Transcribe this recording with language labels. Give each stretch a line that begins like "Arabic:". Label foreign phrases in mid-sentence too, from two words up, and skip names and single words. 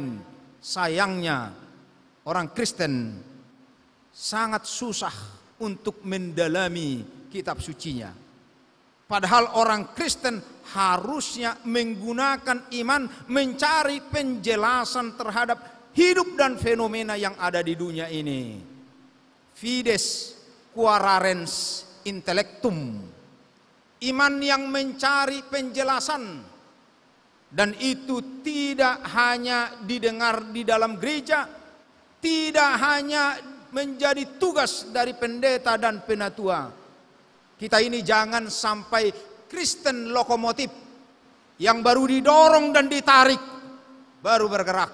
Indonesian: Sayangnya, orang Kristen sangat susah untuk mendalami kitab sucinya. Padahal orang Kristen harusnya menggunakan iman mencari penjelasan terhadap hidup dan fenomena yang ada di dunia ini.
Latin: Fides quaerens intellectum.
Indonesian: Iman yang mencari penjelasan. Dan itu tidak hanya didengar di dalam gereja, tidak hanya menjadi tugas dari pendeta dan penatua. Kita ini jangan sampai Kristen lokomotif yang baru didorong dan ditarik baru bergerak.